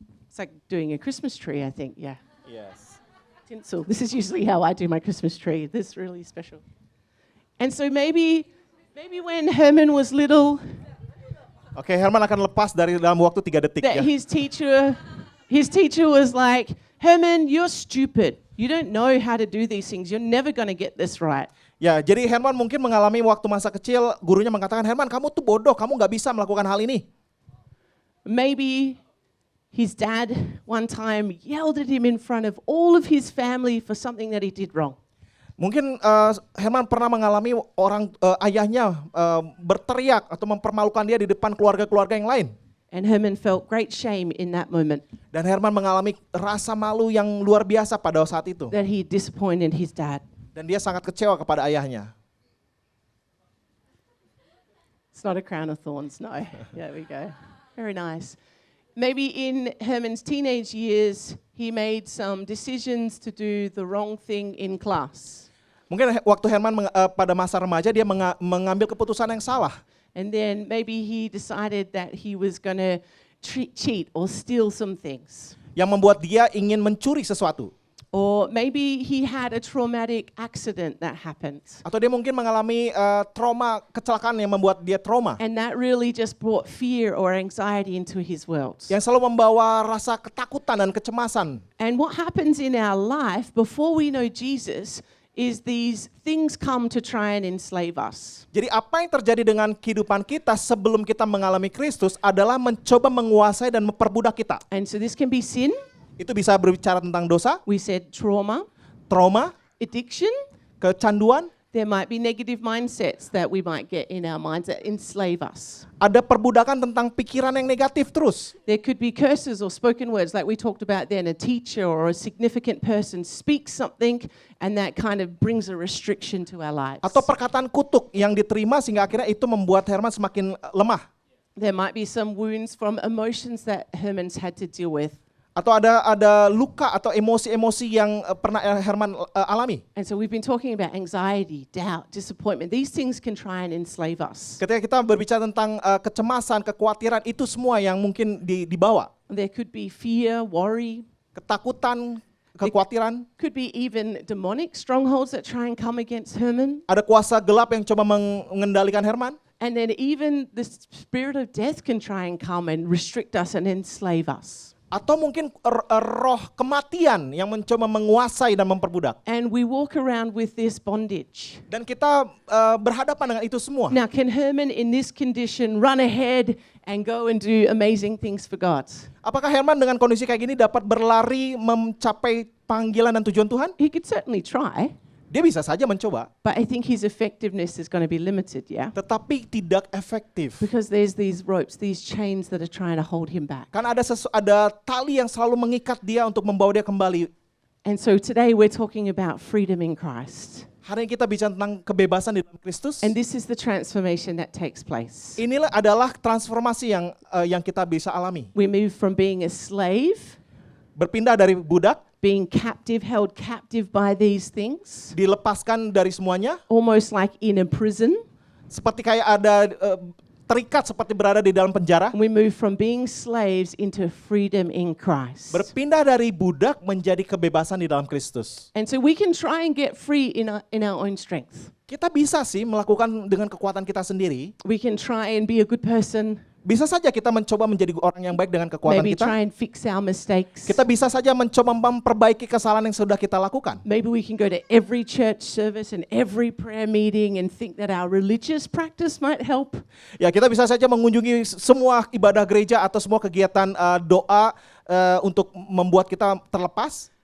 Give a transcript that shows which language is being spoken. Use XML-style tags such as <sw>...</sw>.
<en>It's like doing a Christmas tree, I think, yeah. Yes. Tinsel. This is usually how I do my Christmas tree. This is really special. And so maybe when Herman was little,</en> <id>Oke, Herman akan lepas dari dalam waktu 3 detik</id> <en>that his teacher was like, Herman, you're stupid. You don't know how to do these things. You're never going to get this right.</en> <id>Ya, jadi Herman mungkin mengalami waktu masa kecil, gurunya mengatakan, Herman kamu tuh bodoh, kamu nggak bisa melakukan hal ini.</id> <en>Maybe his dad one time yelled at him in front of all of his family for something that he did wrong.</en> <id>Mungkin Herman pernah mengalami ayahnya berteriak atau mempermalukan dia di depan keluarga-keluarga yang lain.</id> <en>And Herman felt great shame in that moment</en> <id>Dan Herman mengalami rasa malu yang luar biasa pada saat itu.</id> <en>that he disappointed his dad.</en> <id>Dan dia sangat kecewa kepada ayahnya.</id> <en>It's not a crown of thorns, no. There we go. Very nice. Maybe in Herman's teenage years, he made some decisions to do the wrong thing in class.</en> <id>Mungkin waktu Herman pada masa remaja dia mengambil keputusan yang salah.</id> <en>And then maybe he decided that he was going to cheat or steal some things.</en> <id>Yang membuat dia ingin mencuri sesuatu.</id> <en>Or maybe he had a traumatic accident that happened.</en> <id>Atau dia mungkin mengalami trauma, kecelakaan yang membuat dia trauma.</id> <en>And that really just brought fear or anxiety into his world.</en> <id>Yang selalu membawa rasa ketakutan dan kecemasan.</id> <en>And what happens in our life before we know Jesus is these things come to try and enslave us.</en> <id>Jadi apa yang terjadi dengan kehidupan kita sebelum kita mengalami Kristus adalah mencoba menguasai dan memperbudak kita.</id> <en>And so this can be sin,</en> <id>Itu bisa berbicara tentang dosa,</id> <en>we said trauma,</en> <id>trauma,</id> <en>addiction.</en> <id>kecanduan,</id> <en>There might be negative mindsets that we might get in our minds that enslave us.</en> <id>ada perbudakan tentang pikiran yang negatif terus.</id> <en>There could be curses or spoken words like we talked about then. A teacher or a significant person speaks something and that kind of brings a restriction to our lives.</en> <id>Atau perkataan kutuk yang diterima sehingga akhirnya itu membuat Herman semakin lemah.</id> <en>There might be some wounds from emotions that Herman's had to deal with.</en> <id>Atau ada luka atau emosi-emosi yang pernah Herman alami.</id> <en>And so we've been talking about anxiety, doubt, disappointment. These things can try and enslave us.</en> <id>Ketika kita berbicara tentang kecemasan, kekhawatiran, itu semua yang mungkin dibawa.</id> <en>There could be fear, worry.</en> <id>Ketakutan, kekhawatiran.</id> <en>Could be even demonic strongholds that try and come against Herman.</en> <id>Ada kuasa gelap yang coba mengendalikan Herman.</id> <en>And then even the spirit of death can try and come and restrict us and enslave us.</en> <id>Atau mungkin roh kematian yang mencoba menguasai dan memperbudak.</id> <en>And we walk around with this bondage.</en> <id>Dan kita berhadapan dengan itu semua.</id> <en>Now, can Herman in this condition run ahead and go and do amazing things for God?</en> <id>Apakah Herman dengan kondisi kayak gini dapat berlari mencapai panggilan dan tujuan Tuhan?</id> <en>He could certainly try.</en> <id>Dia bisa saja mencoba,</id> <en>but I think his effectiveness is going to be limited, yeah?</en> <id>tetapi tidak efektif.</id> <en>Because there's these ropes, these chains that are trying to hold him back.</en> <id>Kan ada tali yang selalu mengikat dia untuk membawa dia kembali.</id> <en>And so today we're talking about freedom in Christ.</en> <id>Hari ini kita bicara tentang kebebasan di dalam Kristus.</id> <en>And this is the transformation that takes place.</en> <id>Inilah adalah transformasi yang kita bisa alami.</id> <en>We move from being a slave,</en> <id>Berpindah dari budak,</id> <en>being captive, held captive by these things,</en> <id>dilepaskan dari semuanya,</id> <en>almost like in a prison.</en> <id>seperti kayak ada terikat seperti berada di dalam penjara.</id> <en>And we move from being slaves into freedom in Christ.</en> <id>Berpindah dari budak menjadi kebebasan di dalam Kristus.</id> <en>And so we can try and get free in our own strength.</en> <id>Kita bisa sih melakukan dengan kekuatan kita sendiri.</id> <en>We can try and be a good person,</en> <id>Bisa saja kita mencoba menjadi orang yang baik dengan kekuatan</id> <en>maybe</en> <id>kita.</id> <en>try and fix our mistakes.</en> <id>Kita bisa saja mencoba memperbaiki kesalahan yang sudah kita lakukan.</id> <en>Maybe we can go to every church service and every prayer meeting and think that our religious practice might help.</en> <id>Ya, kita bisa saja mengunjungi semua ibadah gereja atau semua kegiatan doa untuk membuat kita terlepas.</id>